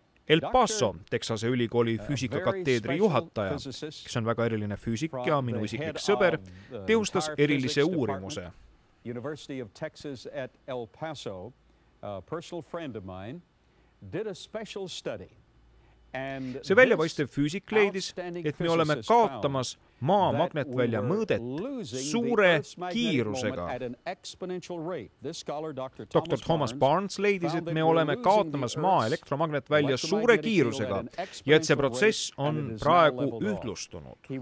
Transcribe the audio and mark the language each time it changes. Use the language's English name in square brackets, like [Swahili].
[Estonian] El Paso, Texase ülikooli füüsikakateedri juhataja, kes on väga eriline füüsik ja minu isiklik sõber, teostas erilise uurimuse. [English] University of Texas at El Paso, a personal friend of mine, did a special study. [Estonian] See väljapaistev füüsik leidis, et me oleme kaotamas maa magnetvälja mõõdet suure kiirusega. Dr. Thomas Barnes leidis, et me oleme kaotamas maa elektromagnetvälja suure kiirusega ja et see protsess on praegu ühtlustunud.